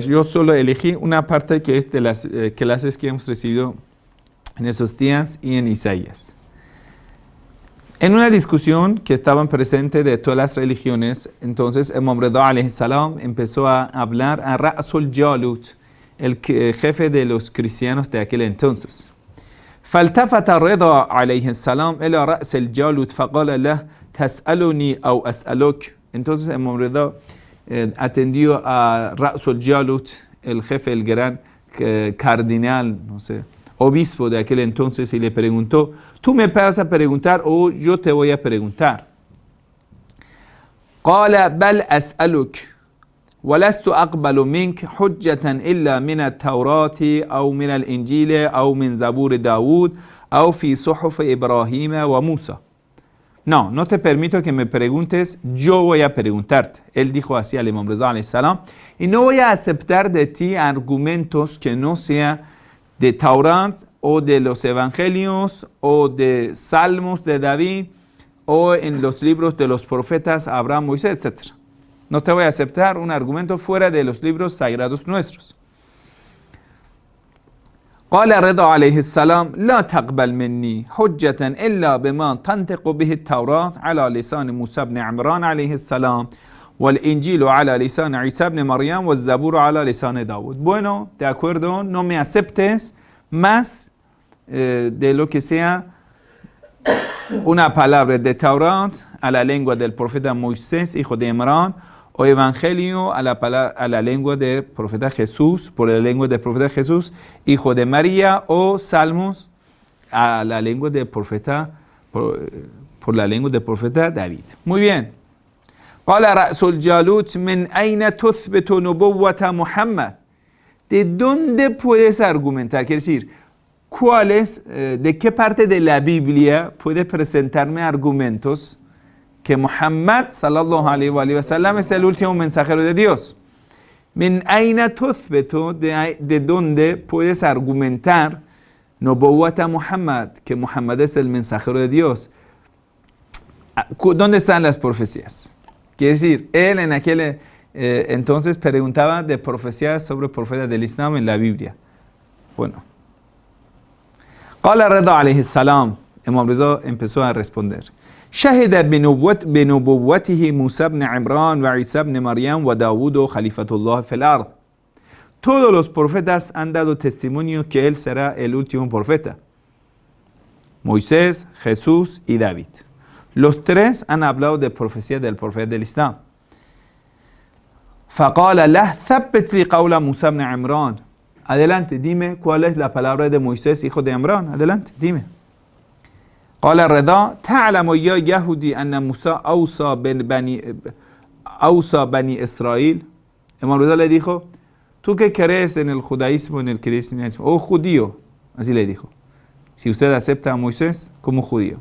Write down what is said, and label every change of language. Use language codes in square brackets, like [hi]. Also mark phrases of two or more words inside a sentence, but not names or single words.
[es] Yo solo elegí una parte que es de las clases que hemos recibido en esos días y en Isaías. En una discusión que estaban presentes de todas las religiones, entonces Imam Rida [ar] عليه السلام [es] empezó a hablar a Ra'sul Jalut, el jefe de los cristianos de aquel entonces. [ar] فالتفت رضا عليه السلام إلى رأس الجالوت فقال له تسألني أو أسألك. [es] Entonces Imam Rida atendió a Ra'sul Jalut, el jefe, el gran cardinal, no sé, obispo de aquel entonces, y le preguntó: ¿tú me vas a preguntar o yo te voy a preguntar? [ar] قال بل أسألك ولست أقبل منك حجة إلا من التوراة أو من الإنجيل أو من زبور داود أو في صحف إبراهيم وموسى. [es] No, no te permito que me preguntes, yo voy a preguntarte. Él dijo así al Imam Rida [ar] عليه السلام, [es] y no voy a aceptar de ti argumentos que no sean de Taurat o de los Evangelios o de Salmos de David o en los libros de los profetas Abraham, Moisés, etc. No te voy a aceptar un argumento fuera de los libros sagrados nuestros. [ar] قال رضا عليه السلام لا تقبل مني حجة إلا بما تنطق به التوراة على لسان موسى بن عمران عليه السلام والإنجيل على لسان عيسى بن مريم والزبور على لسان داود. [es] Bueno, de acuerdo, no me aceptes más de lo que sea una palabra de Taurat a la lengua del profeta Moisés, hijo de Imran, o evangelio a la lengua del profeta Jesús, por la lengua del profeta Jesús, hijo de María, o salmos a la lengua del profeta, por la lengua del profeta David. Muy bien. [ar] قال رأس الجالوت من أين تثبت نبوة محمد. [es] ¿De dónde puedes argumentar? Quiere decir, de qué parte de la Biblia puede presentarme argumentos que Muhammad [ar] صلى الله عليه وسلم [es] es el último mensajero de Dios? [ar] من أين تثبت, [es] de dónde puedes argumentar [ar] نبوة محمد, [es] que Muhammad es el mensajero de Dios. ¿Dónde están las profecías? Quiere decir, él en aquel entonces preguntaba de profecías sobre el profeta del Islam en la Biblia. Bueno. [ar] قال رضا عليه السلام, [es] Imam Rida empezó a responder: [ar] شهد بنبوته موسى بن عمران وعيسى بن مريم وداود خليفة الله في الأرض. [es] Todos los profetas han dado testimonio que él será el último profeta. Moisés, Jesús y David. Los tres han hablado de profecía del profeta del Islam. [ar] فقال له ثبت لي قول موسى بن عمران. [es] Adelante, dime cuál es la palabra de Moisés, hijo de Imran. Adelante, dime. [ar] قال الرضا تعلم يا يهودي أن موسى أوصى بني إسرائيل. [es] Imam Reza le dijo, tú que crees en el judaísmo, en el cristianismo, oh judío, así le dijo, si usted acepta a Moisés como judío.